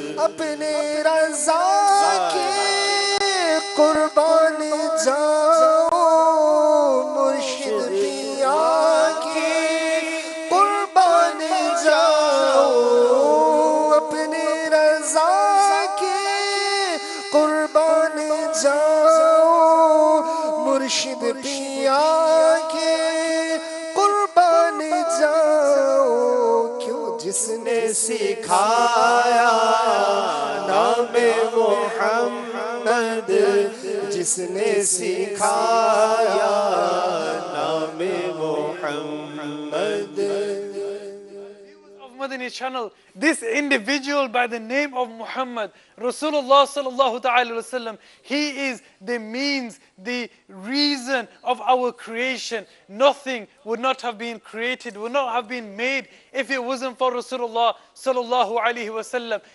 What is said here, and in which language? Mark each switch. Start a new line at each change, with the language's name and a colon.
Urdu: اپنے رضا کے قربان جاؤ مرشد پیا کی قربان جاؤ. اپنے رضا کے قربان جاؤ مرشد پیا کے قربان جاؤ. کیوں جس نے سکھایا نام محمد, جس نے سکھایا نام محمد.
English: Madani channel, this individual by the name of Muhammad, Rasulullah
Arabic: sallallahu ta'ala wasallam,
English: he is the means, the reason of our creation. Nothing would not have been created, would not have been made if it wasn't for Rasulullah
Arabic: sallallahu alayhi wasallam.